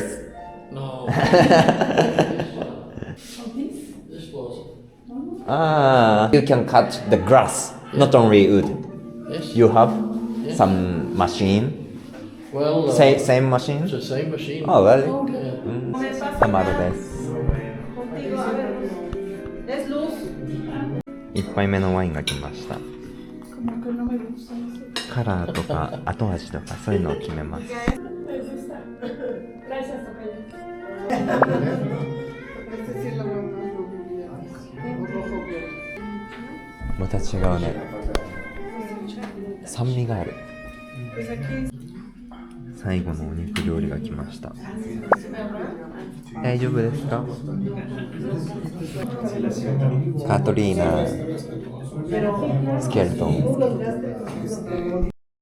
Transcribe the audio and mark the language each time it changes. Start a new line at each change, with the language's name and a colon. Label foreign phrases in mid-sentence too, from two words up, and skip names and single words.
English: No. This was. You can cut the grass, not only wood. Yes. You have some machine. Well, Same machine? it's the same machine. Oh, really? Yeah.
Japanese: たまるです。1杯目のワインが来ました。
Spanish: Como que no me gusta.
Japanese: カラーとか後味とかそういうのを決めます。
Spanish: Eso está. Gracias, Tocayo. Este sí lo veo más rubio. Rojo violeta.
Japanese: また違うね。酸味がある。
Spanish: Pues aquí.
Japanese: 最後のお肉料理が来ました。大丈夫ですか？カトリーナスケルトン。